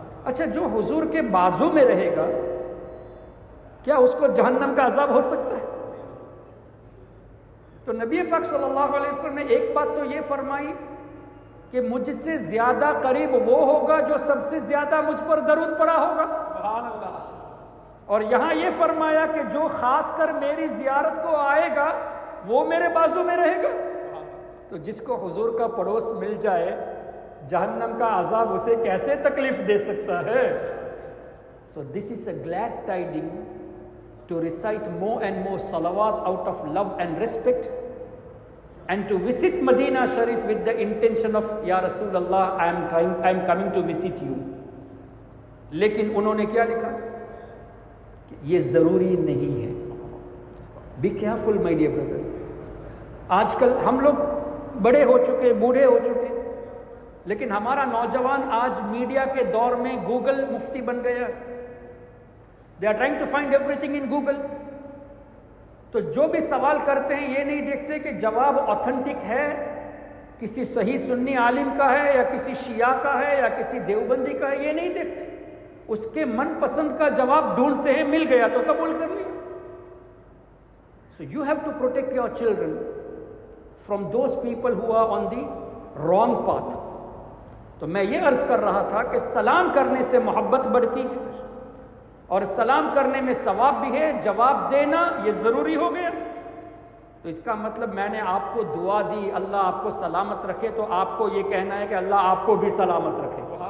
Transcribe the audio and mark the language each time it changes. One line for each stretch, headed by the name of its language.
Urdu: اچھا جو حضور کے بازو میں رہے گا کیا اس کو جہنم کا عذاب ہو سکتا ہے؟ تو نبی پاک صلی اللہ علیہ وسلم نے ایک بات تو یہ فرمائی کہ مجھ سے زیادہ قریب وہ ہوگا جو سب سے زیادہ مجھ پر درود پڑا ہوگا. سبحان اللہ. اور یہاں یہ فرمایا کہ جو خاص کر میری زیارت کو آئے گا وہ میرے بازو میں رہے گا. تو جس کو حضور کا پڑوس مل جائے جہنم کا عذاب اسے کیسے تکلیف دے سکتا ہے؟
English: So this is a glad tiding to recite more and more salawat out of love and respect and to visit Medina Sharif with the intention of Ya Rasulullah I am coming to visit you.
Urdu: لیکن انہوں نے کیا لکھا کہ یہ ضروری نہیں ہے.
English: Be careful my dear brothers.
Urdu: آج کل ہم لوگ بڑے ہو چکے، بوڑھے ہو چکے، لیکن ہمارا نوجوان آج میڈیا کے دور میں گوگل مفتی بن گیا.
English: They are trying to find everything in Google.
Urdu: تو جو بھی سوال کرتے ہیں یہ نہیں دیکھتے کہ جواب اوتھنٹک ہے، کسی صحیح سنی عالم کا ہے یا کسی شیعہ کا ہے یا کسی دیوبندی کا ہے، یہ نہیں دیکھتے. اس کے من پسند کا جواب ڈھونڈتے ہیں، مل گیا تو قبول کر لیا.
English: So you have to protect your children from those people who are on the wrong path.
Urdu: تو میں یہ عرض کر رہا تھا کہ سلام کرنے سے محبت بڑھتی ہے اور سلام کرنے میں ثواب بھی ہے، جواب دینا یہ ضروری ہو گیا. تو اس کا مطلب میں نے آپ کو دعا دی اللہ آپ کو سلامت رکھے تو آپ کو یہ کہنا ہے کہ اللہ آپ کو بھی سلامت رکھے.